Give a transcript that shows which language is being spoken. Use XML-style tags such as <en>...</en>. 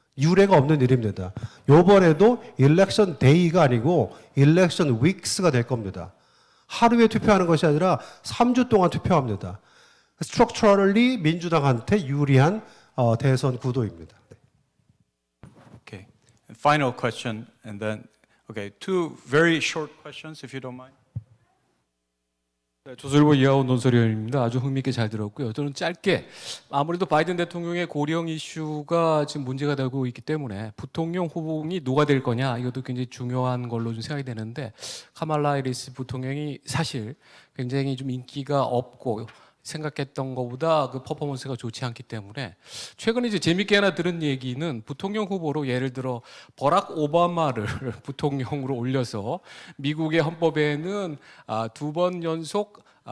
<ko>유례가 없는 일입니다. 이번에도 일렉션 데이가 아니고 일렉션 윅스가 될 겁니다. 하루에 투표하는 것이 아니라 3주 동안 투표합니다. 스트럭처럴리 민주당한테 유리한 대선 구도입니다.</ko> <en>Okay. And final question, and then, okay, two very short questions, if you don't mind.</en> <ko>네, 조선일보 이하원 논설위원입니다. 아주 흥미있게 잘 들었고요. 저는 짧게 아무래도 바이든 대통령의 고령 이슈가 지금 문제가 되고 있기 때문에 부통령 후보이 누가 될 거냐 이것도 굉장히 중요한 걸로 좀 생각이 되는데 카말라 해리스 부통령이 사실 굉장히 좀 인기가 없고 생각했던 것보다 그 퍼포먼스가 좋지 않기 때문에 최근에 이제 재밌게 하나 들은 얘기는 부통령 후보로 예를 들어 버락 오바마를 부통령으로 올려서 미국의 헌법에는 2번 연속</ko>